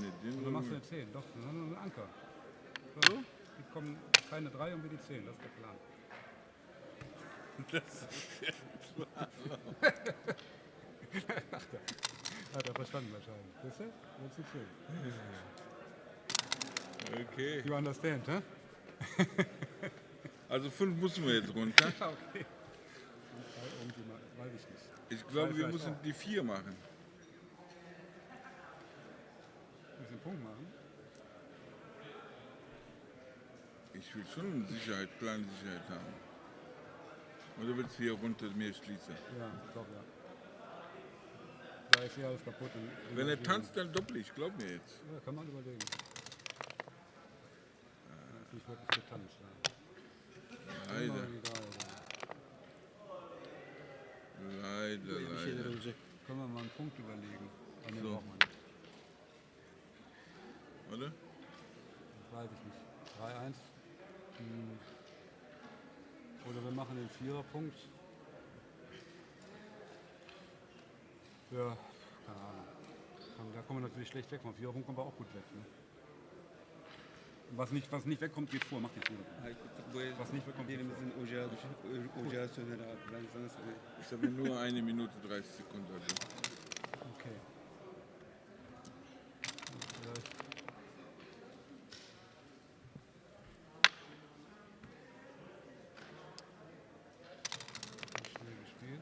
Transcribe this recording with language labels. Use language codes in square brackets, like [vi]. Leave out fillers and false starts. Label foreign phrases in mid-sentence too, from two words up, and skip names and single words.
[de] Und dann machst du eine 10. Doch, dann haben wir einen Anker. So? Die kommen keine 3 und wir die 10. Das ist der Plan. Das ist ja klar. Hat er verstanden wahrscheinlich. Weißt du? Willst du 10? Okay. [en] You understand, [de] hä? Also 5 müssen wir jetzt runter. Ja, okay. Und 3 irgendwie mal, weiß ich nicht. Ich glaube, wir Vielleicht müssen auch. die 4 machen. Ein bisschen Punkt machen. Ich will schon Sicherheit, kleine Sicherheit haben. Oder willst du hier runter mir schließen? Ja, ich glaube ja. Da ist hier alles kaputt. Wenn er tanzt, dann doppel ich, glaub mir jetzt. Ja, kann man überlegen. Ja, ist nicht wirklich getanzt. Ja. Leider, Immer egal, ja. leider, [tr] Bir şeyler [de] leider. [tr] olacak. [de] Können wir mal einen Punkt überlegen. Aber den So. braucht man nicht. Oder? Das weiß ich nicht. 3-1. Oder wir machen den 4er-Punkt. Ja, keine Ahnung. Da kommen wir natürlich schlecht weg. Vom 4er-Punkt kommen wir auch gut weg. Ne? Was nicht wegkommt, geht vor. Macht jetzt nur. Was nicht wegkommt, geht vor. [tr] Birimizin ocağı söner abi. Ben sana söyleyeyim. [de] Ich habe nur 1 Minute 30 Sekunden. Also. Okay. Vielleicht. Schnell gespielt.